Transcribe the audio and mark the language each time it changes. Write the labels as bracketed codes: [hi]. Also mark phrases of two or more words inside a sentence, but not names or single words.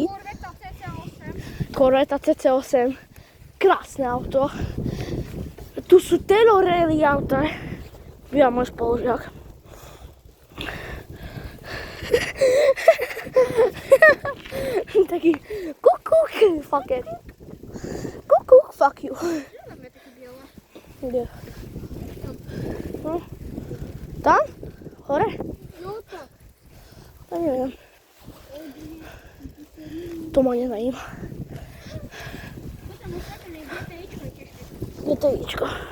[sk] Corvette CC8. Krásne auto. Tu sú Taylor Rally auta. Ja môj spolužiak. Taký kukuk, [en] fuck it. Kukuk, fuck you. [sk] Kde? No. Tam? Hore? No tak. To neviem. To ma nezajíma. GTIčko.